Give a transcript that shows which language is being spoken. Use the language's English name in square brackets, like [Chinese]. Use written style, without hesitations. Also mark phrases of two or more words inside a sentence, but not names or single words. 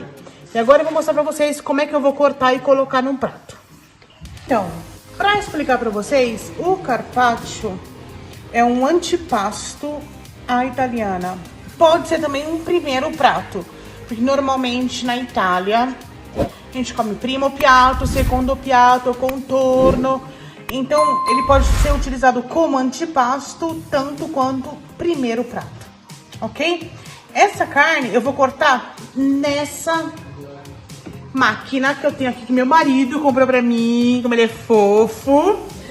[Portuguese] E agora eu vou mostrar pra vocês como é que eu vou cortar e colocar num prato. Então, pra explicar pra vocês, o carpaccio é um antipasto à italiana. Pode ser também um primeiro prato, porque normalmente na Itália a gente come [Italian] primo piatto, secondo piatto, contorno. [Portuguese] Então, ele pode ser utilizado como antipasto, tanto quanto primeiro prato, ok? Essa carne eu vou cortar nessa máquina que eu tenho aqui, que meu marido comprou pra mim, como ele é fofo.